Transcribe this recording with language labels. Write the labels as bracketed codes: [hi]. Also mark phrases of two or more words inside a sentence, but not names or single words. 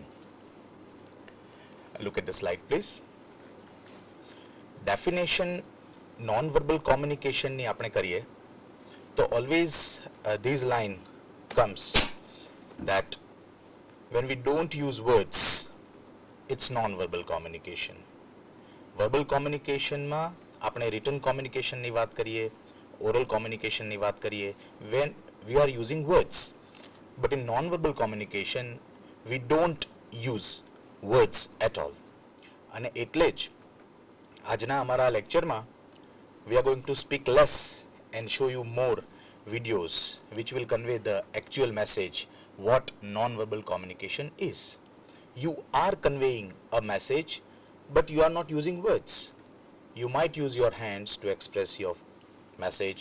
[en] Look at the slide, please. Definition non-verbal communication [gu] ની આપણે કરીએ તો [en] always this line comes that when we don't use words, it's non-verbal communication. Verbal communication [gu] માં આપણે [en] written communication [gu] ni વાત કરીએ, [en] oral communication [gu] ni વાત કરીએ, [en] when we are using words. But in non-verbal communication, we don't use words at all. [gu] અને એટલે જ આજના અમારા લેક્ચરમાં [en] we are going to speak less and show you more videos which will convey the actual message what non-verbal communication is. You are conveying a message but you are not using words. You might use your hands to express your message.